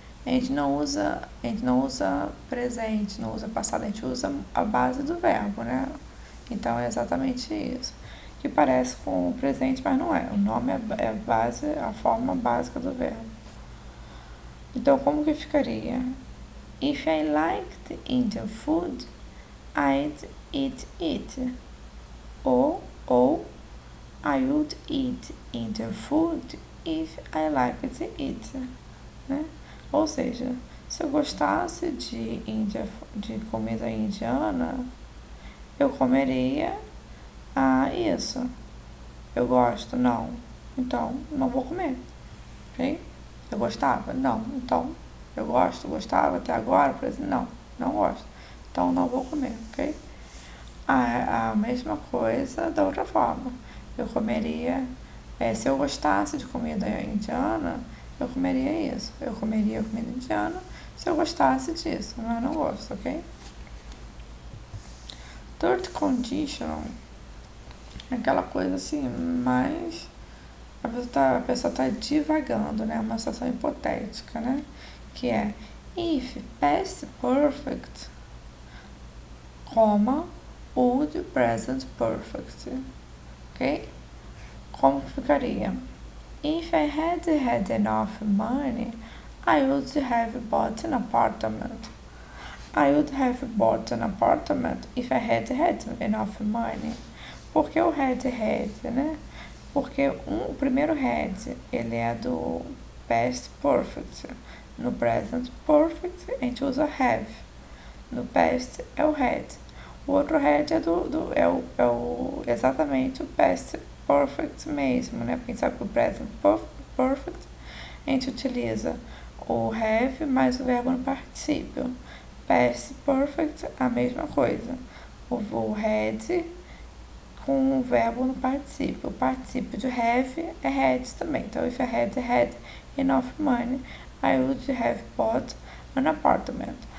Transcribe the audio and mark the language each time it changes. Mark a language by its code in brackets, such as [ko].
[pt] A gente não usa presente, não usa passado, a gente usa a base do verbo, né? Então é exatamente isso. Que parece com o presente, mas não é. O nome é base, a forma básica do verbo. Então, como que ficaria? [en] If I liked Indian food, I'd eat it. Ou I would eat Indian food if I liked it. [pt] Né? Ou seja, se eu gostasse de comida indiana, eu comeria isso. Eu gosto? Não. Então, não vou comer. Ok? Eu gostava? Não. Então, eu gostava até agora, por exemplo, não. Não gosto. Então, não vou comer, ok? A mesma coisa da outra forma. Eu comeria, se eu gostasse de comida indiana, eu comeria isso. Eu comeria comida indiana se eu gostasse disso, mas eu não gosto, ok? Third conditional, aquela coisa assim, mais a pessoa tá divagando, né? Uma situação hipotética, né? Que é [en] if past perfect, would present perfect, ok? [pt] Como ficaria? [en] If I had enough money, I would have bought an apartment. I would have bought an apartment if I had enough money. [pt] Por que o had, né? Porque o primeiro had, ele é do past perfect. No present perfect, a gente usa have. No past é o had. O outro had é exatamente o past perfect mesmo, né? Porque a gente sabe que o present perfect, a gente utiliza o have mais o verbo no particípio. Past perfect, a mesma coisa. O had com o verbo no particípio. O particípio de have é had também. [en] Então, if I had enough money, I would have bought an apartment.